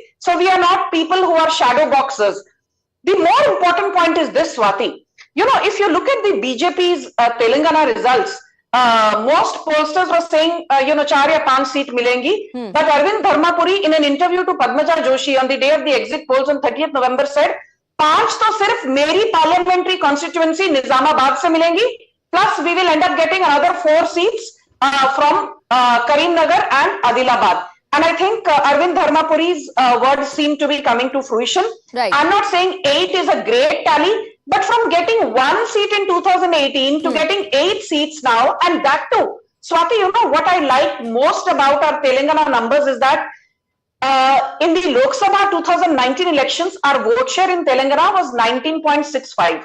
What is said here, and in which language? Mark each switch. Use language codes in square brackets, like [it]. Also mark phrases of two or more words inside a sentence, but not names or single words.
[en] So we are not people who are shadow boxers. The more important point is this, Swati. If you look at the BJP's Telangana results, most pollsters were saying, [hi] 4 या 5 सीट मिलेंगी. [en] But Arvind Dharmapuri, in an interview to Padmaja Joshi on the day of the exit polls on 30th November, said, [hi] 5 तो सिर्फ मेरी [en] parliamentary constituency [hi] Nizamabad se milengi. [en] Plus, we will end up getting another 4 seats from Karimnagar and Adilabad. And I think Arvind Dharmapuri's words seem to be coming to fruition. Right. I'm not saying 8 is a great tally, but from getting 1 seat in 2018 to getting 8 seats now, and that too, Swati, what I like most about our Telangana numbers is that in the Lok Sabha 2019 elections, our vote share in Telangana was 19.65.